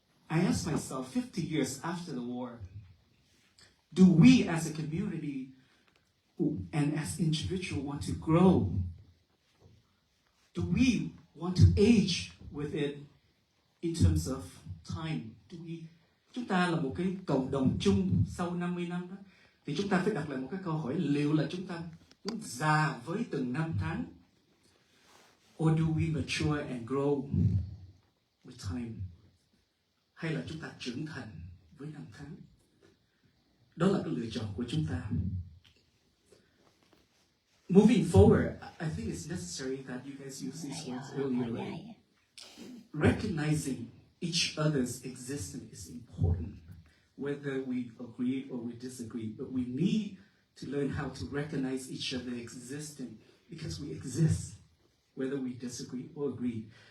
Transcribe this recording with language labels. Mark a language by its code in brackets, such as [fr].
[en] I asked myself, 50 years after the war, do we as a community and as individuals want to grow? Do we want to age with it in terms of time? [vi] Chúng ta là một cái cộng đồng chung sau 50 năm đó, thì chúng ta phải đặt lại một cái câu hỏi, liệu là chúng ta muốn già với từng năm tháng? [en] Or do we mature and grow with time? [vi] Hay là chúng ta trưởng thành với năm tháng? Đó là cái lựa chọn của chúng ta. [en] Moving forward, I think it's necessary that you guys use these words earlier, right? Recognizing each other's existence is important, whether we agree or we disagree, but we need to learn how to recognize each other's existence because we exist, whether we disagree or agree.